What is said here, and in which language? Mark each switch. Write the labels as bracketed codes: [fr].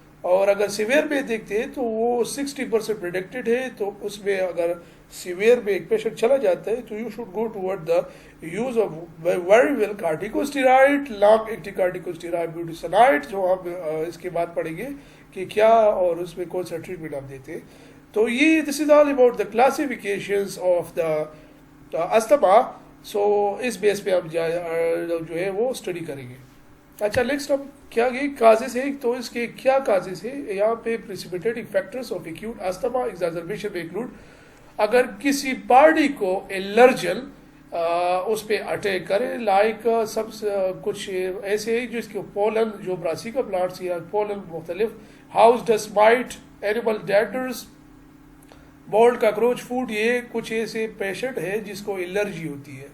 [ur] اور اگر سیویئر میں دیکھتے ہیں تو وہ 60% پریڈکٹڈ ہے, تو اس میں اگر سیویئر میں ایک پیشنٹ چلا جاتا ہے تو [en] you should go toward the use of very well corticosteroid, [ur] long acting کارٹیکوسٹیرائڈ بیوٹیسنائڈ, جو ہم اس کے بعد پڑھیں گے کہ کیا اور اس میں کون سا ٹریٹمنٹ ہم دیتے ہیں. [en] تو یہ this is all about the classifications of the asthma. [ur] سو اس بیس پہ ہم جو ہے وہ اسٹڈی کریں گے. اچھا نیکسٹ ہم کیا یہ کازز ہے, تو اس کے کیا کازز ہے یہاں پہ [en] precipitating factors of acute asthma exacerbation [ur] میں انکلوڈ. اگر کسی پارٹی کو الرجن اس پہ اٹیک کرے, لائک سب کچھ ایسے ہیں جس کے پولن جو براسیکا پلانٹس یا پولن مختلف, house dust might, animal ڈینڈرز, mould cockroach food, یہ کچھ ایسے پیشنٹ ہے جس کو الرجی ہوتی ہے.